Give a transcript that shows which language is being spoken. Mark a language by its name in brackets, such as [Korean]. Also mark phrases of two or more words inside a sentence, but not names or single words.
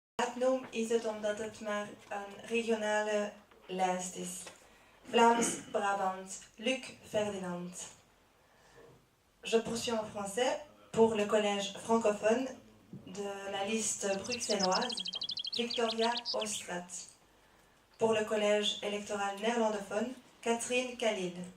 [Dutch] gaat noem is het omdat het maar een regionale lijst is. Vlaams-Brabant, Luc Ferdinand. [French] Je poursuis en français pour le collège francophone de la liste bruxelloise, Victoria Ostrat. Pour le collège électoral néerlandophone, Catherine Khalil.